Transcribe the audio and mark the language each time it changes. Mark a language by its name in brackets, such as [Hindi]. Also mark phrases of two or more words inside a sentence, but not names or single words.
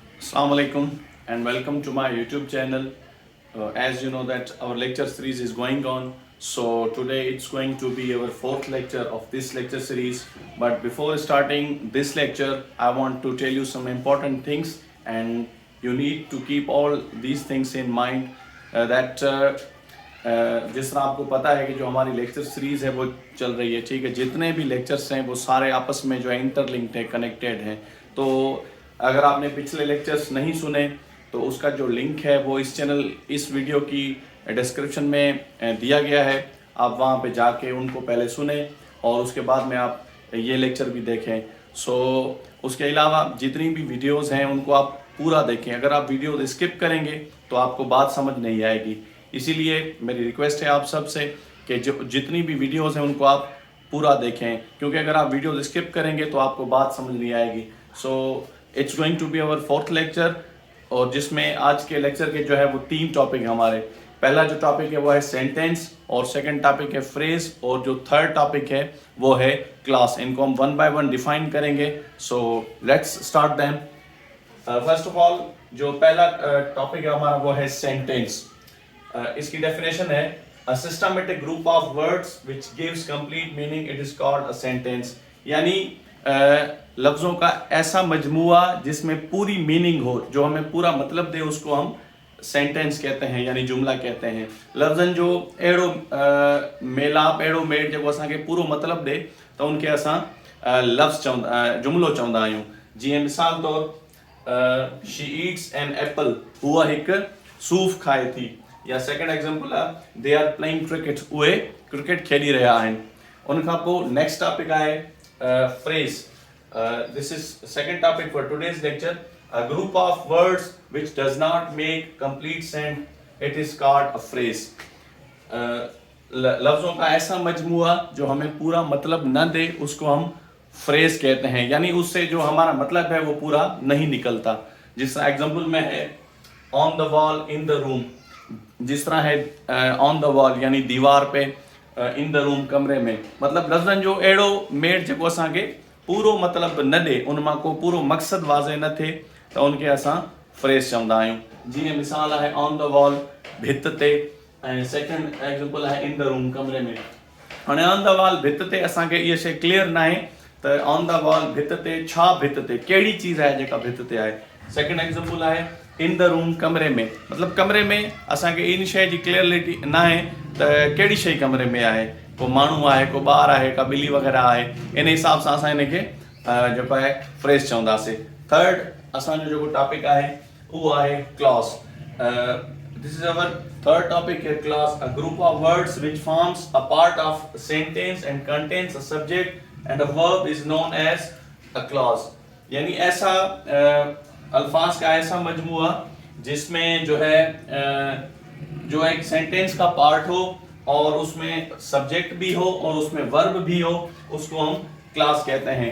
[English] Assalamu alaikum and welcome to my YouTube channel. As you know that our lecture series is going on, so today it's going to be our fourth lecture of this lecture series. But before starting this lecture, I want to tell you some important things, and you need to keep all these things in mind that [Urdu] جس طرح آپ کو پتا ہے کہ جو ہماری لیکچر سیریز ہے وہ چل رہی ہے، ٹھیک ہے. جتنے بھی لیکچرز ہیں وہ سارے آپس میں جو ہے انٹرلنکڈ ہے، کنیکٹڈ ہیں. تو اگر آپ نے پچھلے لیکچرز نہیں سنے تو اس کا جو لنک ہے وہ اس ویڈیو کی ڈسکرپشن میں دیا گیا ہے. آپ وہاں پہ جاکے ان کو پہلے سنے اور اس کے بعد میں آپ یہ لیکچر بھی دیکھیں. اس کے علاوہ جتنی بھی ویڈیوز ہیں ان کو آپ پورا دیکھیں. اگر آپ ویڈیو سکپ کریں گے تو آپ کو بات سمجھ نہیں آئے گی. اسی لیے میری ریکویسٹ ہے آپ سب سے کہ جو جتنی بھی ویڈیوز ہیں ان کو آپ پورا دیکھیں، کیونکہ اگر آپ ویڈیو سکپ کریں گے تو آپ کو بات سمجھ نہیں آئے گی. [English] It's going to be our fourth lecture, [Urdu] اور جس میں آج کے لیکچر کے جو ہے وہ 3 ٹاپک ہمارے. پہلا جو ٹاپک ہے وہ ہے سینٹینس، اور [English] second topic [Urdu] ہے فریز، اور جو [English] third topic [Urdu] ہے وہ ہے کلاس. ان کو ہم 1 بائی 1 ڈیفائن کریں گے. [English] Let's start them. First of all [Urdu] جو پہلا ٹاپک ہے ہمارا وہ ہے سینٹینس. اس کی ڈیفینیشن ہے [English] a systematic group of words which gives complete meaning, it is called a sentence. [Urdu] یعنی لفظوں کا ایسا مجموعہ جس میں پوری مینگ ہو، جو ہمیں پورا مطلب دے، اس کو ہم سینٹینس کہتے ہیں، یعنی جملہ کہتے ہیں. [Sindhi] लफ्ज़न जो अहिड़ो मेलाप अहिड़ो मेड़ जेको असांखे पूरो मतलब दे तो उनखे असां लफ्ज़ जुमलो चवंदा आहियूं। [English] जीअं मिसाल तौर she eats an apple, [Sindhi] उहा हिकु सूफ़ खाए थी। या [English] second example [Sindhi] आहे [English] they are playing cricket, [Sindhi] उहे क्रिकेट खेॾी रहिया आहिनि। उनखां पोइ [English] next topic [Sindhi] आहे phrase. [English] This is second topic for today's lecture. A group of words which does not make complete sense, it is called a phrase. [Urdu] لفظوں کا ایسا مجموعہ جو ہمیں پورا مطلب نہ دے اس کو ہم فریز کہتے ہیں، یعنی اس سے جو ہمارا مطلب ہے وہ پورا نہیں نکلتا. جس طرح ایگزامپل میں ہے [English] on the wall in the room, [Urdu] جس طرح ہے [English] on the wall [Urdu] یعنی دیوار پہ, [English] in the room [Urdu] کمرے میں. [Sindhi] मतलब लफ्ज़न जो अहिड़ो मेड़ जेको असांखे पूरो मतलब न ॾे, उन मां को पूरो मक़सदु वाज़े न थिए त उनखे असां फ्रेज़ चवंदा आहियूं। जीअं मिसाल आहे [English] on the wall [Sindhi] भित ते, ऐं [English] second example [Sindhi] आहे [English] in the room [Sindhi] कमरे में। हाणे [English] on the wall [Sindhi] भित ते असांखे इहा शइ क्लियर न आहे त [English] on the wall [Sindhi] भित ते छा, भित ते कहिड़ी चीज़ आहे जेका भित ते आहे। [English] second example [Sindhi] आहे [English] in the room [Sindhi] कमरे में, मतलब कमरे में असांखे इन शइ जी क्लियरिटी न आहे त कहिड़ी शइ कमरे में आहे, को माण्हू आहे, को ॿार आहे, का ॿिली वग़ैरह आहे। इन हिसाब सां असां हिनखे जेको आहे फ्रेज़ चवंदासीं। थर्ड असांजो जेको टॉपिक आहे उहो आहे क्लॉज। [English] This is our third topic hai clause, a group of words which forms a part of sentence and contains a subject and a verb is known as a clause. [Urdu] یعنی ایسا الفاظ کا ایسا مجموعہ جس میں جو ہے جو ایک سینٹینس کا پارٹ ہو اور اس میں سبجیکٹ بھی ہو اور اس میں ورب بھی ہو، اس کو ہم کلاس کہتے ہیں.